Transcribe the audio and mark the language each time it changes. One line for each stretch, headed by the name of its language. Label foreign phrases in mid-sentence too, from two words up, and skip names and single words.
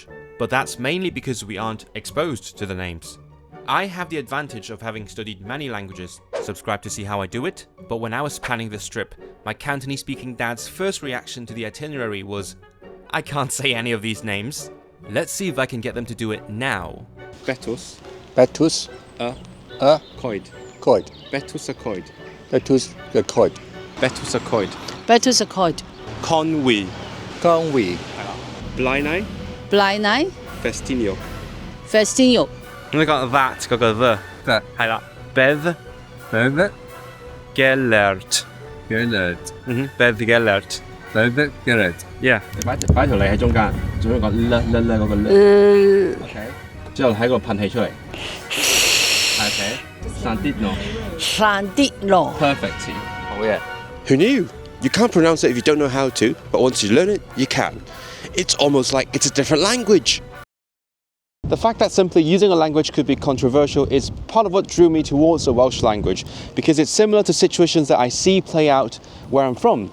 English: But that's mainly because we aren't exposed to the names. I have the advantage of having studied many languages. Subscribe to see how I do it. But when I was planning this trip, my Cantonese-speaking dad's first reaction to the itinerary was, I can't say any of these names. Let's see if I can get them to do it now. Bettws. Bettws. Coed. Coed. Bettws-y-Coed. Bettws-y-Coed. Bettws-y-Coed. Bettws-y-Coed. Conwy. Conwy. Blaenau. Blaenau. Festinio. Festinio. I got that, got the. That. Like that. Beddw Beddw. Gellert. Gellert. Beddw Gellert. Beddw Gellert. Yeah.
Cantonese: 擺條脷喺中間，做一個嗰個 OK， 之後喺個噴氣出嚟。OK。Llandudno.
English: Llandudno. Perfect. Oh yeah. Who knew? You can't pronounce it if you don't know how to, but once you learn it, you can. It's almost like it's a different language. The fact that simply using a language could be controversial is part of what drew me towards the Welsh language, because it's similar to situations that I see play out where I'm from.